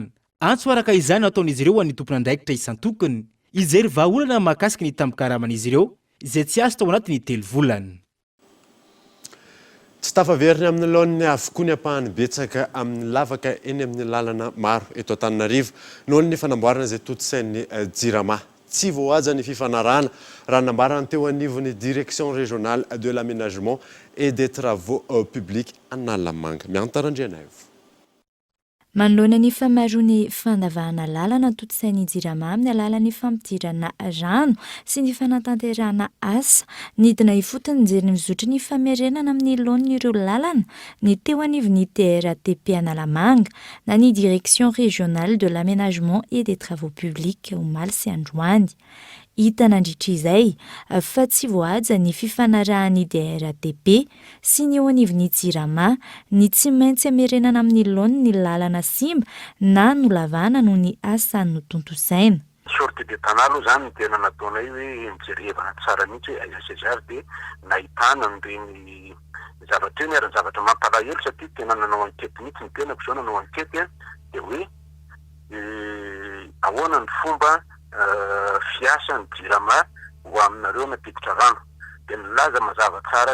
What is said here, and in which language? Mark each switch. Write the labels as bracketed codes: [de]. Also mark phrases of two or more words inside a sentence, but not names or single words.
[mg] Antso araka izany ataon'izy ireo an'ny tompon'andraikitra isan-tokony ijery vahaolana mahakasika ny tambokaraman'izy ireo izay tsy azo tao anatiny 3 volana. Tsy tafaveriny amin'ny laoniny avokoa ny ampahany betsaka amin'ny lavaka eny amin'ny lalana maro eto Antananarivo noho ny fanamboarana izay toto-sain'ny Jirama. Tsy voahaja ny fifanarahana raha nambarana teo anivon'ny [fr] direction régionale de l'aménagement et des travaux publics [mg] Analamanga. Miantarandriana io. Manoloana ny famaroany fandavahana lalana toto-sain'ny Jirama amin'ny alalan'ny fampidirana rano sy ny fanatanterahana asa nidina ifotony jery mizotry ny famerenana amin'ny laon'ireo lalana ny teo anivon'ny DRATP Analamanga na ny [fr] direction régionale de l'aménagement et des travaux publics [mg] omaly sy androany. Hita nandritra izay fa tsy voahaja ny fifanarahan'ny DRATP sy ny eo anivon'ny Jirama ny tsy maintsy amerenana amin'ny laony ny lalana simba na nolavana noho ny asa no tontosaina. [fr] Sortie de [mg] tanalo zany tena nataonay hoe mijerevana tsara mihitsy hoe aiza César de nahitana ireny zavatra eny ary zavatra mampalahelo satria tena nanao ankety mihitsy ny tenako zao nanao ankety de hoe ahoana ny fomba fiasa ny Jirama ho aminareo napiditra rano de nilaza mazava tsara